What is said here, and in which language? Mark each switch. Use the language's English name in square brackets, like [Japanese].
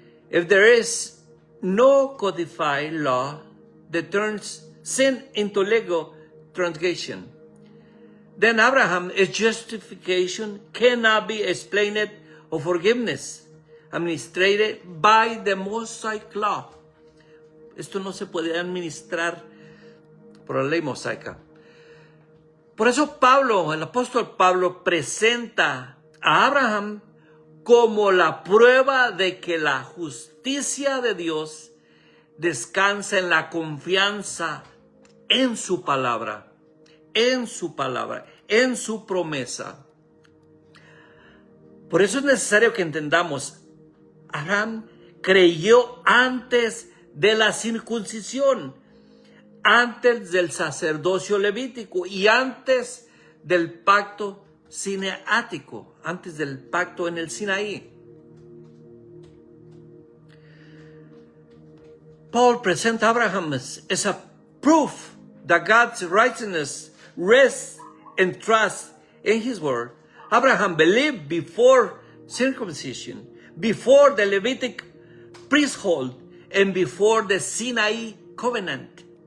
[English] If there is no codified law that turns sin into legal transgression, then Abraham's justification cannot be explained or forgiveness administered by the Mosaic law. [Spanish] Esto no se puede administrar por la ley mosaica. Por eso Pablo, el apóstol Pablo, presenta a Abraham como la prueba de que la justicia de Dios descansa en la confianza en su palabra, en su promesa. Por eso es necesario que entendamos, Abraham creyó antes de la circuncisión, antes del sacerdocio levítico y antes del pacto sinaítico, antes del pacto en el Sinaí. [English] Paul [Spanish] presenta a [English] Abraham as a proof that God's righteousness rests and trusts in his word. Abraham believed before circumcision, before the Levitic priesthood, and before the Sinai covenant.